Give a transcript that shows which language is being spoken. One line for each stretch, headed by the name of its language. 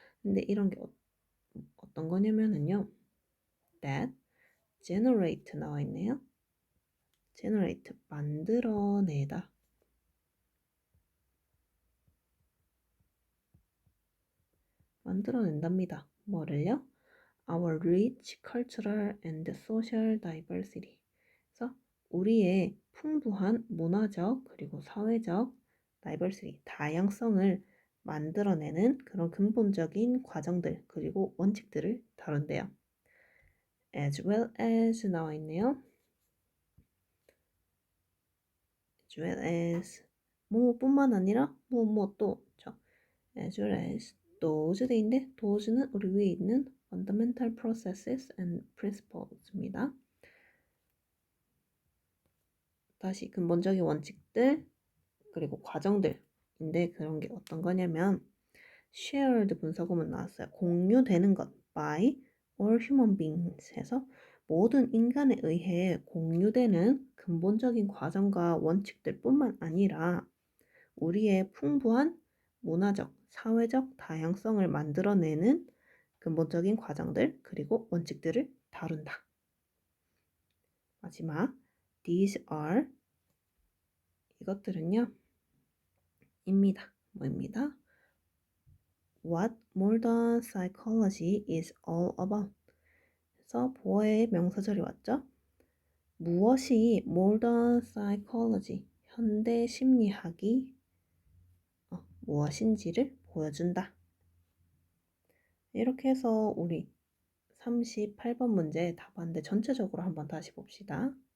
Korean: 근데 이런 게 어떤 거냐면은요, that, generate 나와 있네요. generate, 만들어내다. 만들어낸답니다. 뭐를요?
English: our rich cultural and social diversity.
Korean: 그래서 우리의 풍부한 문화적 그리고 사회적 diversity, 다양성을 만들어내는 그런 근본적인 과정들 그리고 원칙들을 다룬대요. as well as 나와 있네요. as well as 뭐뿐만 아니라 또 as well as those 데인데 those는 우리 위에 있는
English: fundamental processes and principles
Korean: 입니다. 다시 근본적인 원칙들 그리고 과정들인데 그런 게 어떤 거냐면 shared 분사구문 나왔어요. 공유되는 것
English: by all human beings
Korean: 해서 모든 인간에 의해 공유되는 근본적인 과정과 원칙들 뿐만 아니라 우리의 풍부한 문화적, 사회적 다양성을 만들어내는 근본적인 과정들 그리고 원칙들을 다룬다. 마지막 these are 이것들은요 입니다. 뭐입니다?
English: What modern psychology is all about.
Korean: 그래서 보어의 명사절이 왔죠. 무엇이
English: modern psychology,
Korean: 현대 심리학이 무엇인지를 보여준다. 이렇게 해서 우리 38번 문제 답안데 전체적으로 한번 다시 봅시다.